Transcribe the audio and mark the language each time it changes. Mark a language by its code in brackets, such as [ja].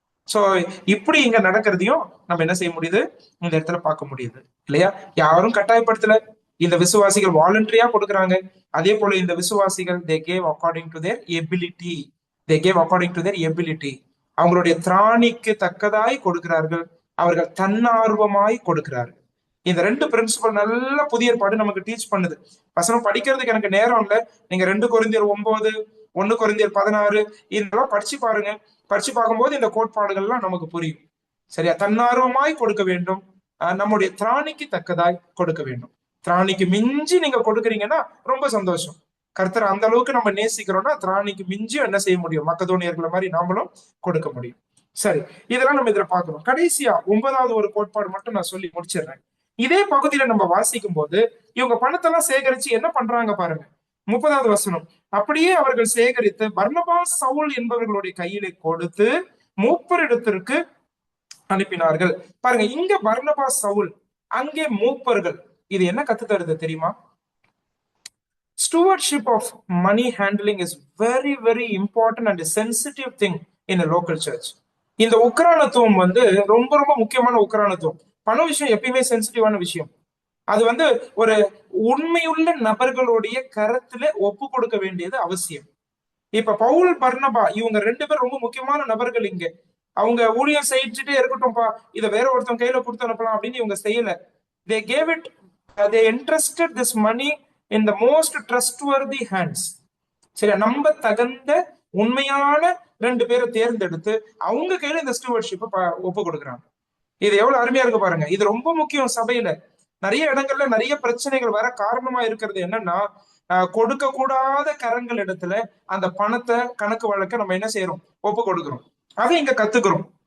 [ta] So இப்படி இங்க நடக்கிறதையும் நம்ம என்ன செய்ய முடியுது? இந்த இடத்துல பார்க்க முடியுது இல்லையா? யாரும் கட்டாயப்படுத்தல. இந்த விசுவாசிகள் வாலண்டரியா கொடுக்குறாங்க. அதே போல இந்த விசுவாசிகள் [en] they gave according to their ability. they gave according to their ability. [ta] அவங்களுடைய திராணிக்கு தக்கதாய் கொடுக்கிறார்கள். அவர்கள் தன்னார்வமாய் கொடுக்கிறார்கள். இந்த ரெண்டு பிரின்சிபல் நல்ல புதிய ஏற்பாடு நமக்கு டீச் பண்ணுது. வசனம் படிக்கிறதுக்கு எனக்கு நேரம் இல்லை. நீங்க 2 கொரிந்தியர் 9, 1 கொரிந்தியர் 16 இதெல்லாம் படிச்சு பாருங்க. படிச்சு பார்க்கும்போது இந்த கோட்பாடுகள்லாம் நமக்கு புரியும். சரியா? தன்னார்வமாய் கொடுக்க வேண்டும், நம்முடைய திராணிக்கு தக்கதாய் கொடுக்க வேண்டும். திராணிக்கு மிஞ்சி நீங்க கொடுக்குறீங்கன்னா ரொம்ப சந்தோஷம். கர்த்தர் அந்த அளவுக்கு நம்ம நேசிக்கிறோம்னா திராணிக்கு மிஞ்சி என்ன செய்ய முடியும்? மக்கதோனியர்களை மாதிரி நாமளும் கொடுக்க முடியும். சரி, இதெல்லாம் நம்ம இதுல பார்க்கணும். கடைசியா 9வது ஒரு கோட்பாடு மட்டும் நான் சொல்லி முடிச்சிடுறேன். இதே பகுதியில நம்ம வாசிக்கும் போது இவங்க பணத்தெல்லாம் சேகரிச்சு என்ன பண்றாங்க பாருங்க. 30வது வசனம், அப்படியே அவர்கள் சேகரித்து பர்னபாஸ் சவுல் என்பவர்களுடைய கையிலே கொடுத்து மூப்பரிடத்திற்கு அனுப்பினார்கள். பாருங்க, இங்க பர்னபாஸ் சவுல், அங்கே மூப்பர்கள். இது என்ன கத்து தருது தெரியுமா? [en] Stewardship of money handling is very, very important and a sensitive thing in a local church. [ta] இந்த உக்ரானத்துவம் ரொம்ப ரொம்ப முக்கியமான உக்ரானத்துவம். பண விஷயம் எப்பயுமே சென்சிட்டிவான விஷயம். அது ஒரு உண்மையுள்ள நபர்களுடைய கரத்துல ஒப்பு கொடுக்க வேண்டியது அவசியம். இப்ப பவுல், பர்னபா இவங்க 2 பேர் ரொம்ப முக்கியமான நபர்கள். இங்க அவங்க ஊழியம் செஞ்சுட்டே இருக்கட்டும்பா, இதை வேற ஒருத்தவங்க கையில கொடுத்து அனுப்பலாம் அப்படின்னு இவங்க செய்யல. [en] They gave it, they entrusted this money in the most trustworthy hands. [ta] சரி, நம்ப தகுந்த உண்மையான 2 பேரை தேர்ந்தெடுத்து அவங்க கையில இந்த ஸ்டூவர்ட்ஷிப்பை ஒப்பு கொடுக்குறாங்க. இது எவ்வளவு அருமையா இருக்கு பாருங்க. இது ரொம்ப முக்கியம். சபையில நிறைய இடங்கள்ல நிறைய பிரச்சனைகள் வர காரணமா இருக்கிறது என்னன்னா, கொடுக்க கூடாத கரங்கள் இடத்துல அந்த பணத்தை கணக்கு வழக்க நம்ம என்ன செய்யறோம்? ஒப்பு கொடுக்கிறோம். அதை இங்க கத்துக்கிறோம்.